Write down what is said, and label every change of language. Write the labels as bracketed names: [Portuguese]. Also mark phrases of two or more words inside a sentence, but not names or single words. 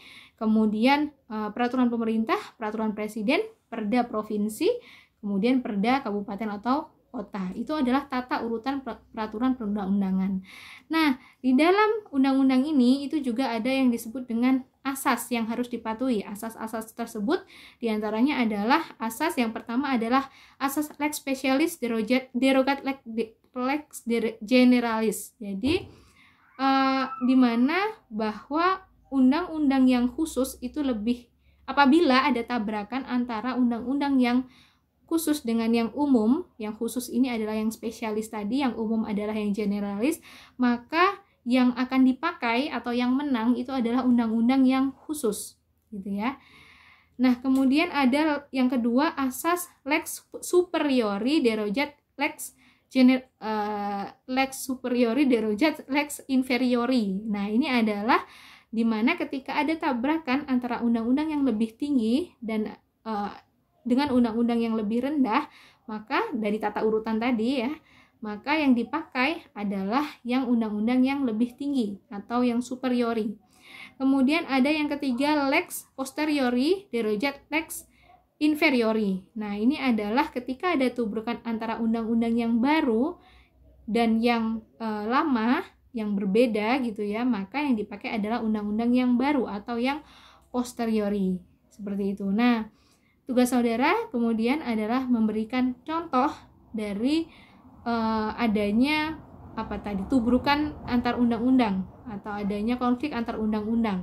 [Indonesian] Kemudian peraturan pemerintah, peraturan presiden, Perda provinsi, kemudian Perda kabupaten atau kota. Itu adalah tata urutan peraturan perundang-undangan. Nah, di dalam undang-undang ini itu juga ada yang disebut dengan asas yang harus dipatuhi. Asas-asas tersebut diantaranya adalah asas yang pertama adalah asas [Latin] lex specialis derogat lex generalis. [Indonesian] Jadi di mana bahwa undang-undang yang khusus itu lebih apabila ada tabrakan antara undang-undang yang khusus dengan yang umum, yang khusus ini adalah yang spesialis tadi, yang umum adalah yang generalis, maka yang akan dipakai atau yang menang itu adalah undang-undang yang khusus, gitu ya. Nah, kemudian ada yang kedua asas [Latin] lex superiori derogat lex superiori derogat lex inferiori. [Indonesian] Nah, ini adalah di mana ketika ada tabrakan antara undang-undang yang lebih tinggi dan dengan undang-undang yang lebih rendah, maka dari tata urutan tadi ya, maka yang dipakai adalah yang undang-undang yang lebih tinggi atau yang superiori. Kemudian ada yang ketiga, [Latin] lex posteriori derogate lex inferiori. [Indonesian] Nah, ini adalah ketika ada tubrukan antara undang-undang yang baru dan yang lama, yang berbeda gitu ya, maka yang dipakai adalah undang-undang yang baru atau yang posteriori. Seperti itu. Nah, tugas saudara kemudian adalah memberikan contoh dari adanya tubrukan antar undang-undang atau adanya konflik antar undang-undang.